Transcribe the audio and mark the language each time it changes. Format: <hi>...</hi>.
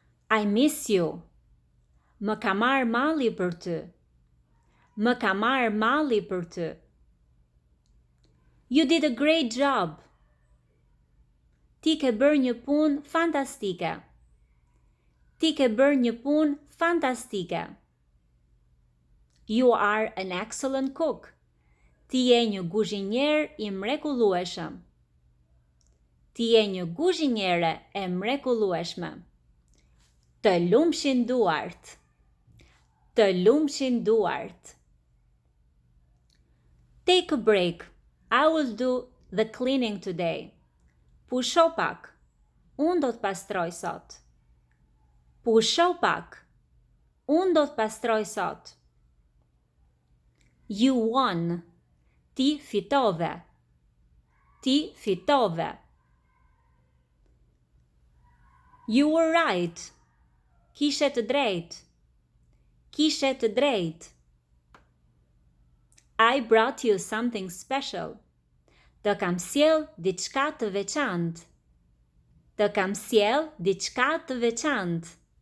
<en>I miss you.</en> <sq>Më ka marrë malli për ty. Më ka marrë malli për ty.</sq> <en>You did a great job.</en> <sq>Ti ke bërë një punë fantastike. Ti ke bërë një punë fantastike.</sq> <en>You are an excellent cook.</en> <sq>Ti je një guzhinier i mrekullueshëm. Ti je një guzhiniere e mrekullueshme. Të lumshin duart. Të lumshin duart.</sq> <en>Take a break. I will do the cleaning today.</en> <sq>Pusho pak. Unë do të pastroj sot. Pusho pak. Unë do të pastroj sot.</sq> <en>You won.</en> <sq>Ti fitove. Ti fitove.</sq> <en>You were right.</en> <sq>Kishe të drejtë. Kishe të drejtë.</sq> <en>I brought you something special.</en> <sq>Të kam sjell diçka të veçantë. Të kam sjell diçka të veçantë.</sq>